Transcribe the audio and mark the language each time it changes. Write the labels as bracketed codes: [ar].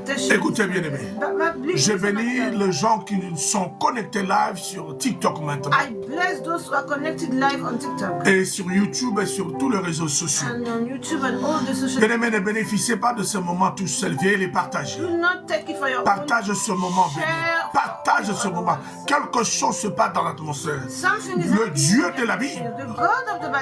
[fr] Écoutez bien aimé, je bénis les gens qui sont connectés live sur TikTok maintenant. [en] I bless those who are connected live on TikTok. [fr] Et sur YouTube et sur tous les réseaux sociaux. [en] And on YouTube and all the social. [fr] Bien aimé, ne bénéficiez pas de ce moment tout seul, viens les partager. [en] Do not take it for your [fr] Partage ce moment, béni. [en] Share. [fr] Partage ce moment. Quelque chose se passe dans l'atmosphère. [en] Something is [fr] Le [en] happening. [fr] Dieu de la Bible, [en] The God of the Bible.